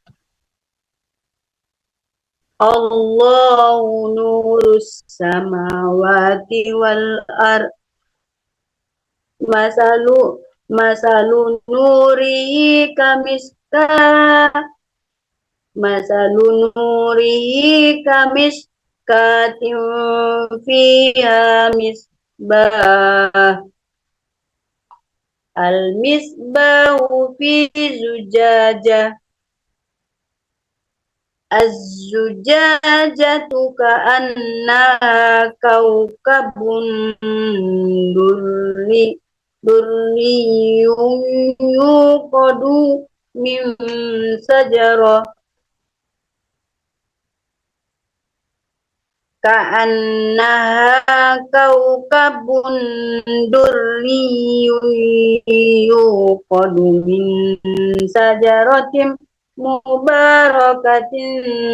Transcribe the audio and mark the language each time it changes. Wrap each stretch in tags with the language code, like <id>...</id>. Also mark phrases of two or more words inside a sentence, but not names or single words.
<ar>الله نور السماوات والأرض مثل نوره كمشكاة فيها مصباح المصباح في زجاجة الزجاجة كأنها كوكب دري يوقد من شجرة كأنها كوكب دري يوقد من شجرة مباركة</ar>